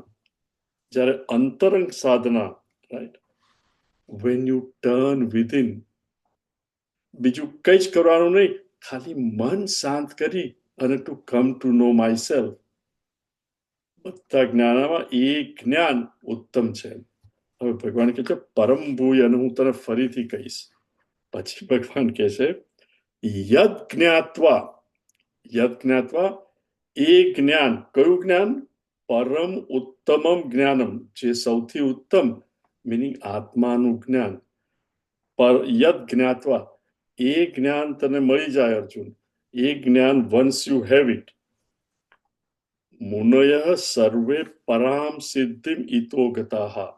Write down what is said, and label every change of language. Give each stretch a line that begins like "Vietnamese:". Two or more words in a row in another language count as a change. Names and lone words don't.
Gujarati: જ્યારે અંતરંગ સાધના, રાઈટ,
English: when you turn within,
Gujarati: બીજું કંઈ જ કરવાનું નહીં, ખાલી મન શાંત કરી અને
English: to come to know my self.
Gujarati: બધા જ્ઞાનમાં એ જ્ઞાન ઉત્તમ છે. હવે ભગવાન કહે છે
Sanskrit: પરમ ભૂય,
Gujarati: અને હું તને ફરીથી કહીશ. પછી ભગવાન કહે છે
Sanskrit: યદ જ્ઞાત્વા, યદ જ્ઞાત્વા,
Gujarati: એ જ્ઞાન, કયું જ્ઞાન?
Sanskrit: પરમ ઉત્તમમ જ્ઞાનમ,
Gujarati: જે સૌથી ઉત્તમ, મિનિંગ આત્માનું જ્ઞાન.
Sanskrit: પર યદ જ્ઞાત્વા,
Gujarati: એ જ્ઞાન તને મળી જાય અર્જુન, એ જ્ઞાન,
English: once you have it,
Sanskrit: મુનયઃ સર્વે પરામ સિદ્ધિમ ઇતો ગતાઃ.